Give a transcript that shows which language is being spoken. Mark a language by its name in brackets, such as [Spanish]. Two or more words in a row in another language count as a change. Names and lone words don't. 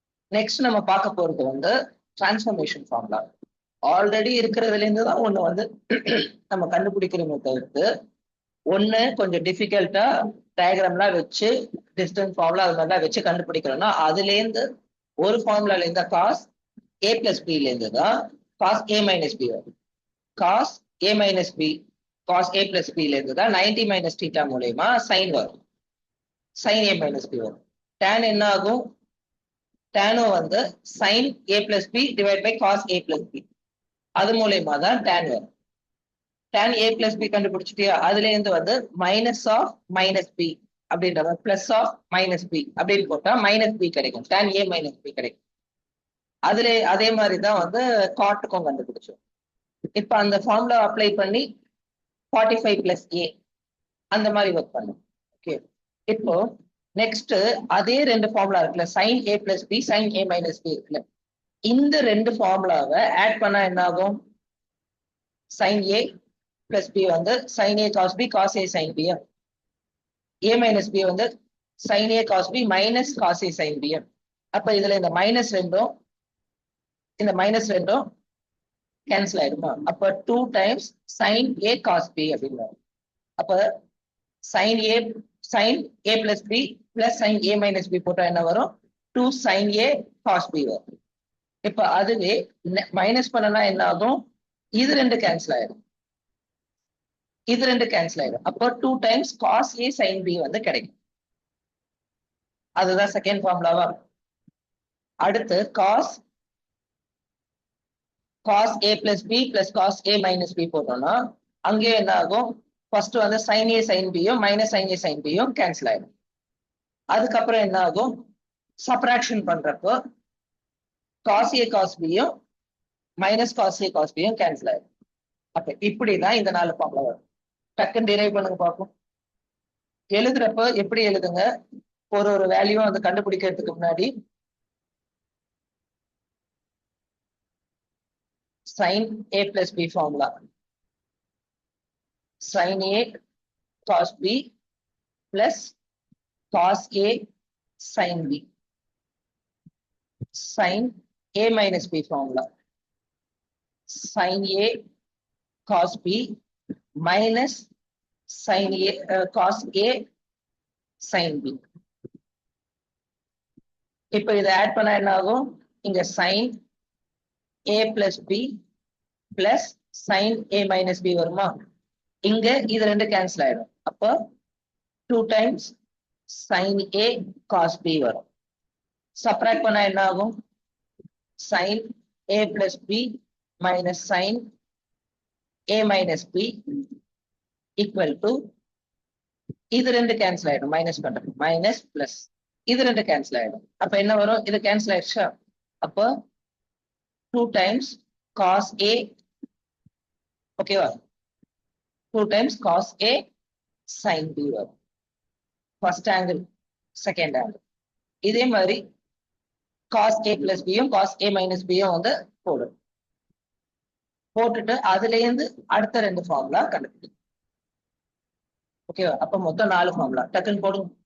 [Tamil] நெக்ஸ்ட் நம்ம பார்க்க போறது வந்து [English] transformation formula. [Tamil] ஆல்ரெடி இருக்கிறதுல இருந்து தான் ஒண்ணு வந்து நம்ம கண்டுபிடிக்கிறோமே தவிர்த்து ஒண்ணு கொஞ்சம் டிஃபிகல்ட்டா டயக்ராம்லாம் வச்சு [English] distance formula [Tamil] அது மாதிரிலாம் வச்சு கண்டுபிடிக்கிறோம்னா அதுல இருந்து ஒரு ஃபார்முலால இருந்து [English] cos a plus b [Tamil] இருந்து தான் [English] cos a minus b [Tamil] வரும். [English] cos a minus b cos a plus b [Tamil] இருந்து தான் [English] 90 minus theta [Tamil] மூலயமா சைன் வரும். [English] sine a minus b [Tamil] வரும். tan என்ன ஆகும்? [English] tan வந்து sin a plus b divided by cos a plus b. [Tamil] அது மூலயமா தான் tan வரும். [English] tan a plus b [Tamil] கண்டுபிடிச்சிட்டியா? அதுல இருந்து வந்து [English] minus of minus b [Tamil] அப்படின்ற மாதிரி [English] plus of minus b [Tamil] அப்படின்னு போட்டா [English] minus b [Tamil] கிடைக்கும். [English] tan a minus b கிடைக்கும். [Tamil] அதுல அதே மாதிரி தான் வந்து காட்டுக்கும் கண்டுபிடிச்சோம். இப்ப அந்த [English] formula apply [Tamil] பண்ணி [English] 45 plus a [Tamil] அந்த மாதிரி ஒர்க் பண்ணும். ஓகே, இப்போ நெக்ஸ்ட் அதே ரெண்டு ஃபார்முலா இருக்குல்ல, [English] sin a plus b sin a minus b [Tamil] இருக்குல்ல, இந்த ரெண்டு ஃபார்முலாவை ஆட் பண்ணா என்ன ஆகும்? [English] sin a plus b வந்து sin a cos b cos a sin b, a minus b வந்து sin a cos b மைனஸ் cos a sin b. [Tamil] அப்ப இதுல இந்த மைனஸ் ரெண்டும் இந்த மைனஸ் ரெண்டும் கேன்சல் ஆயிடுமா? அப்ப [English] 2 times sin a cos b [Tamil] அப்படின்னு. அப்ப [English] sin a plus b plus sin a minus b [Tamil] போட்டா என்ன வரும்? [English] 2 sin a cos b [Tamil] வரும். இப்ப அதுவே மைனஸ் பண்ணனா என்ன ஆகும்? இது ரெண்டு கேன்சல் ஆயிடும். இது ரெண்டு கேன்சல் ஆயிடும். அப்போ [English] 2 times cos a sin b [Tamil] வந்து கிடைக்கும். அதுதான் [English] second formula. [Tamil] அடுத்து [English] cos a plus b plus cos a minus b [Tamil] போட்டோம்னா அங்கே என்ன ஆகும்? ஃபர்ஸ்ட் வந்து [English] sin a sin b [Tamil] யும் [English] minus sin a sin b [Tamil] யும் கேன்சல் ஆயிடும். அதுக்கப்புறம் என்ன ஆகும்? சப்ராக்ஷன் பண்றப்போ [English] cos a cos b [Tamil] யும் [English] minus cos a cos b [Tamil] யும் கேன்சல் ஆயிடும். அப்ப இப்படிதான் இந்த 4 ஃபார்முலா வரும். டக்குன்னு டிரைவ் பண்ணுங்க பார்ப்போம். எழுதுறப்ப எப்படி எழுதுங்க? ஒரு வேல்யூ வந்து கண்டுபிடிக்கிறதுக்கு முன்னாடி [English] sin a plus b formula, sin a cos b பிளஸ் cos a sin b, sin a minus b formula, sin a cos b minus sin a cos a sin b. [Tamil] இப்போ இதை ஆட் பண்ணா என்ன ஆகும்? [English] இங்க sin a plus b plus sin a minus b வருமா? [Tamil] இங்க இது ரெண்டு கேன்சல் ஆயிடும். அப்போ [English] 2 times sin a cos b [Tamil] வரும். சப்ராக்ட் பண்ணா என்ன ஆகும்? [English] sin a plus b minus sin a minus b equal to [Tamil] இது ரெண்டு கேன்சல் ஆயிடும். மைனஸ் பண்றோம், [English] minus plus [Tamil] இது ரெண்டு கேன்சல் ஆயிடும். அப்ப என்ன வரும்? இது கேன்சல் ஆயிடுச்சா? அப்போ [English] 2 times cos a, [Tamil] ஓகேவா? [English] 2 டைம்ஸ் cos a sin b வரும். first angle, second angle. [Tamil] இதே மாதிரி [English] cos a plus b [Tamil] யும் [English] cos a minus b [Tamil] யும் வந்து போடும். போட்டுட்டு அதுல இருந்து அடுத்த ரெண்டு ஃபார்முலா கண்டுபிடிக்கும். ஓகேவா? அப்ப மொத்தம் 4 ஃபார்முலா. டக்குன்னு போடுங்க.